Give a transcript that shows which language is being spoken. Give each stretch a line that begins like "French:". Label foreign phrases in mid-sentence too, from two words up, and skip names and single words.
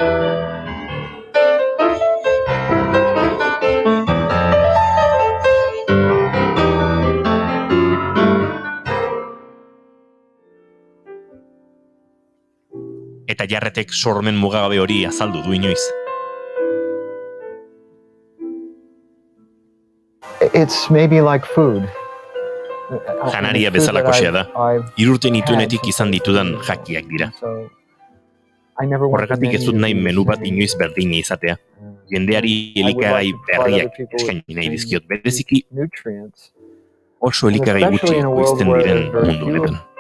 Basque: Eta Jarretek sormen mugagabe hori azaldu du inoiz.
English: It's maybe like food.
Basque: Janaria bezalakoxea da. 3 urte nituenetik izan ditudan jakiak dira. Horregatik ez dut nahi menu bat inoiz berdina izatea. Jendeari elikagai berriak eskaini nahi dizkiot, bereziki oso elikagai gutxi ekoizten diren mundu honetan.